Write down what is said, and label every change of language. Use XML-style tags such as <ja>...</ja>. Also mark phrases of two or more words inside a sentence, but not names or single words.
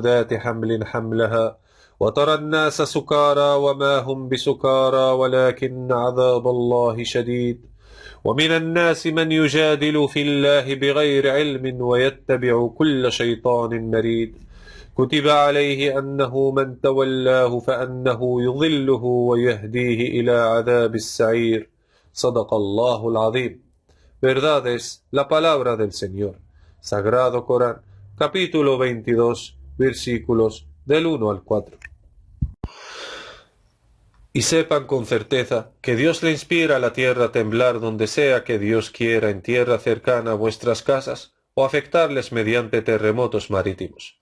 <ar>ذات حمل حملها وترى الناس سكارى وما هم بسكارى ولكن عذاب الله شديد ومن الناس من يجادل في الله بغير علم ويتبع كل شيطان مريد كتب عليه أنه من تولاه فأنه يضله ويهديه إلى عذاب السعير صدق الله العظيم.</ar> <es>Verdad es la palabra del Señor. Sagrado Corán, capítulo 22, versículos del 1 al 4. Y sepan con certeza que Dios le inspira a la tierra a temblar donde sea que Dios quiera en tierra cercana a vuestras casas o afectarles mediante terremotos marítimos.</es>